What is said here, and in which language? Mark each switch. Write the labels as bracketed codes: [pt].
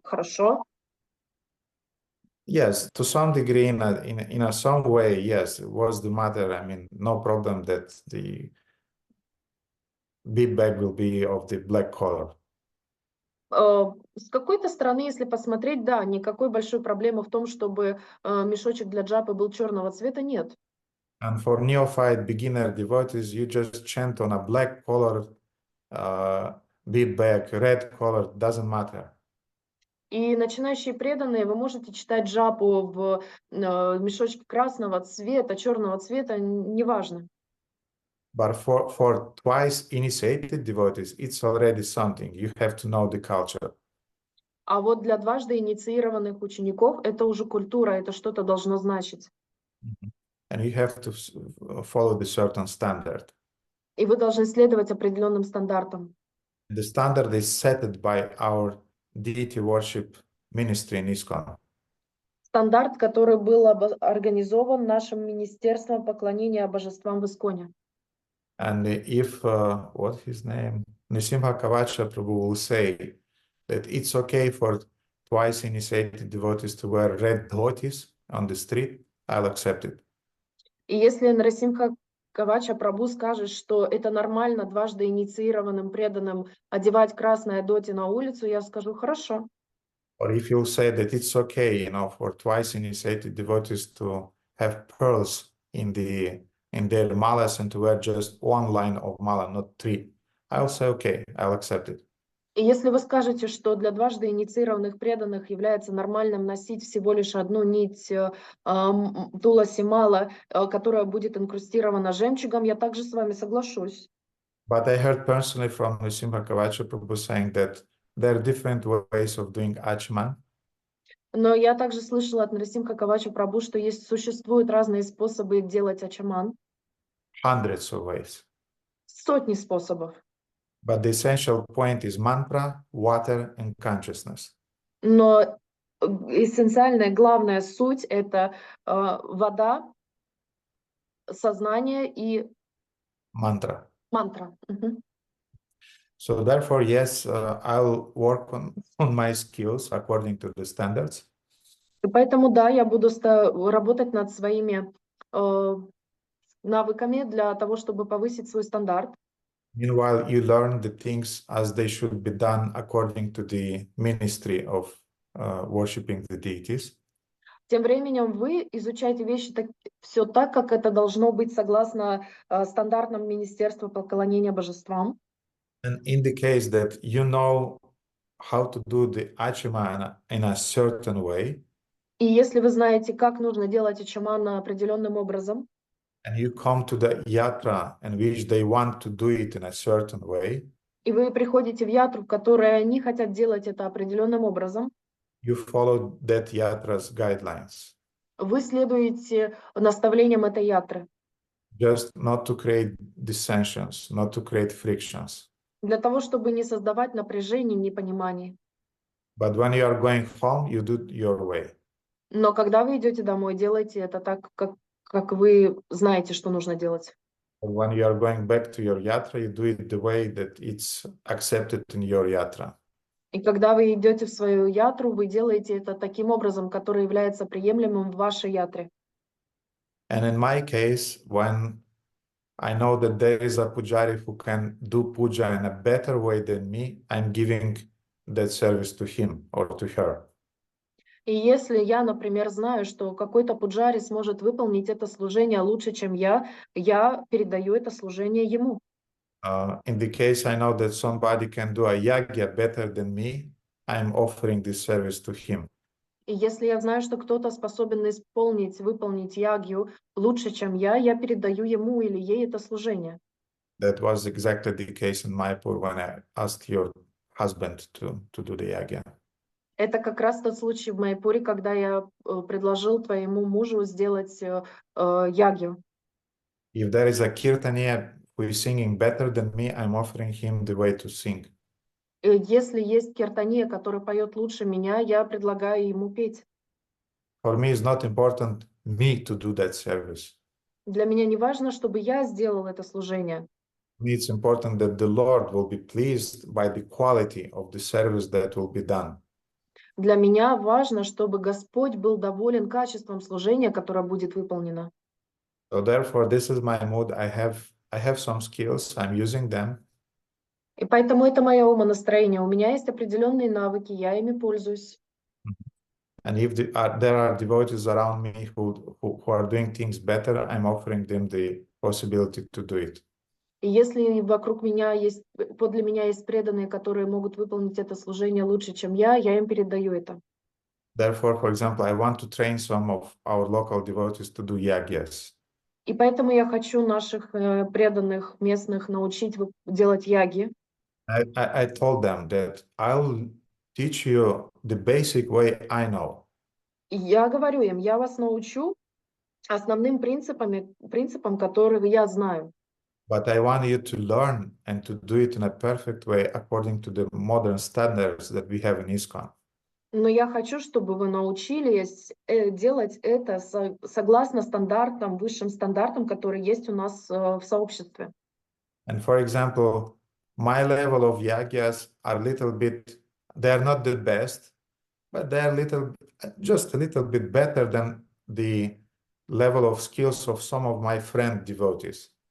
[ru] Хорошо. [en] Yes, to some degree, in a some way, yes, it was the matter. I mean, no problem that the bead bag will be of the black color. [ru] С какой-то стороны, если посмотреть, да, никакой большой проблемы в том, чтобы мешочек для джапы был черного цвета, нет. [en] And for neophyte beginner devotees, you just chant on a black color bead bag, red color, doesn't matter. [ru] И начинающие преданные, вы можете читать джапу в мешочке красного цвета, черного цвета, неважно. [en] But for twice initiated devotees, it's already something. You have to know the culture. [ru] А вот для дважды инициированных учеников это уже культура, это что-то должно значить. [en] And you have to follow the certain standard. [ru] И вы должны следовать определенным стандартам. [en] The standard is set by our deity worship ministry in ISKCON. [ru] Стандарт, который был организован нашим министерством поклонения божествам в Исконе. [en] And if, what's his name? Nrisimha Kavacha Prabhu will say that it's okay for twice initiated devotees to wear red dhotis on the street, I'll accept it. [ru] И если Нрасимха Кавача Прабhu скажет, что это нормально дважды инициированным преданным одевать красное доти на улицу, я скажу хорошо. [en] Or if you'll say that it's okay, for twice initiated devotees to have pearls in their malas and to wear just one line of mala, not three, I'll say okay, I'll accept it. [ru] И если вы скажете, что для дважды инициированных преданных является нормальным носить всего лишь одну нить туласи мала, которая будет инкрустирована жемчугом, я также с вами соглашусь. [en] But I heard personally from Nrisimha Kavacha Prabhu saying that there are different ways of doing achman. [ru] Но я также слышала от Нрасимха Кавача Прабhu, что существуют разные способы делать ачаман. [en] Hundreds of ways. [ru] Сотни способов. [en] But the essential point is mantra, water, and consciousness. [ru] Но эссенциальная, главная суть – это вода, сознание и [en] Mantra. [ru] мантра. [en] So therefore, yes, I'll work on my skills according to the standards. [ru] И поэтому, да, я буду работать над своими навыками для того, чтобы повысить свой стандарт. [en] Meanwhile, you learn the things as they should be done according to the ministry of worshiping the deities. [ru] Тем временем вы изучаете вещи все так, как это должно быть согласно стандартам Министерства поклонения божествам. [en] And in the case that you know how to do the achama in a certain way, [ru] И если вы знаете, как нужно делать ачаман определенным образом, [en] and you come to the yatra in which they want to do it in a certain way, [ru] и вы приходите в ятру, в которой они хотят делать это определенным образом, [en] you follow that yatra's guidelines, [ru] вы следуете наставлениям этой ятры, [en] just not to create dissensions, not to create frictions. [ru] для того, чтобы не создавать напряжений, непониманий. [en] But when you are going home, you do it your way. [ru] Но когда вы идете домой, делайте это так, как вы знаете, что нужно делать. [en] When you are going back to your yatra, you do it the way that it's accepted in your yatra. [ru] И когда вы идете в свою ятру, вы делаете это таким образом, который является приемлемым в вашей ятре. [en] And in my case, when I know that there is a pujari who can do puja in a better way than me, I'm giving that service to him or to her. [ru] И если я, например, знаю, что какой-то пуджари сможет выполнить это служение лучше, чем я передаю это служение ему. [en] In the case I know that somebody can do a yagya better than me, I'm offering this service to him. [ru] И если я знаю, что кто-то способен выполнить ягью лучше, чем я передаю ему или ей это служение. [en] That was exactly the case in Mayapur when I asked your husband to do the yagya. [ru] Это как раз тот случай в Майпуре, когда я предложил твоему мужу сделать ягью. [en] If there is a kirtaniya who is singing better than me, I'm offering him the way to sing. [ru] Если есть киртания, который поет лучше меня, я предлагаю ему петь. [en] For me, it's not important me to do that service. [ru] Для меня не важно, чтобы я сделал это служение. [en] For me, it's important that the Lord will be pleased by the quality of the service that will be done. [ru] Для меня важно, чтобы Господь был доволен качеством служения, которое будет выполнено. [en] So therefore, this is my mood. I have some skills. I'm using them. [ru] И поэтому это мое умонастроение. У меня есть определенные навыки, я ими пользуюсь. [en] And if there are devotees around me who are doing things better, I'm offering them the possibility to do it. [ru] И если подле меня есть преданные, которые могут выполнить это служение лучше, чем я им передаю это. [en] Therefore, for example, I want to train some of our local devotees to do yagyas. [ru] И поэтому я хочу наших преданных местных научить делать яги. [en] I told them that I'll teach you the basic way I know. [ru] И я говорю им, я вас научу основным принципам, которые я знаю. [en] But I want you to learn and to do it in a perfect way according to the modern standards that we have in ISKCON. [ru] Но я хочу, чтобы вы научились делать это согласно стандартам, высшим стандартам, которые есть у нас в сообществе. [en] And for example, my level of yagyas are they're not the best, but they're just a little bit better than the level of skills of some of my friend devotees.